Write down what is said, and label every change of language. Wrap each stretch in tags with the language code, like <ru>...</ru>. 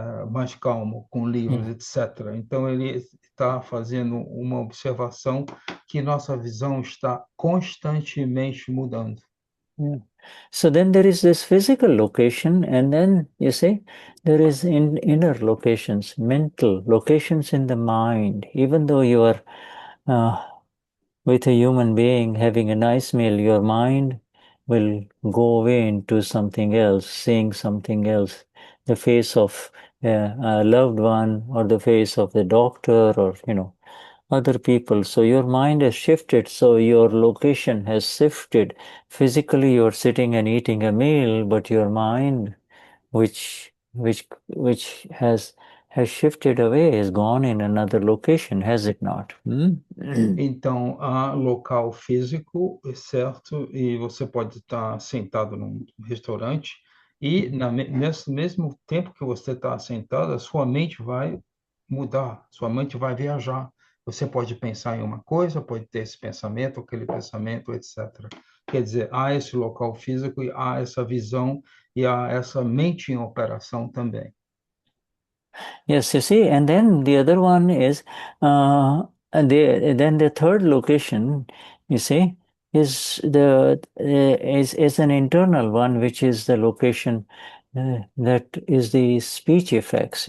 <pt>Mais calmo, com livros, etc. Então, ele está fazendo uma observação que nossa visão está constantemente mudando.</pt> <en>So then there is this physical location, and then you see there is inner locations, mental locations in the mind. Even though you are with a human being having a nice meal, your mind will go away into something else, seeing something else, the face of a loved one, or the face of the doctor, or other people. So your mind has shifted, so your location has shifted. Physically you're sitting and eating a meal, but your mind, which has shifted away, has gone in another location, has it not?</en> <pt>Então, há local físico, certo? E você pode estar sentado num restaurante e, nesse mesmo tempo que você está sentado, a sua mente vai mudar, sua mente vai viajar. Você pode pensar em uma coisa, pode ter esse pensamento, aquele pensamento, etc. Quer dizer, há esse local físico e há essa visão e há essa mente em operação também.</pt> <en>Yes, you see, and then the other one is, then the third location, you see, is an internal one, which is the location that is the speech effects.</en>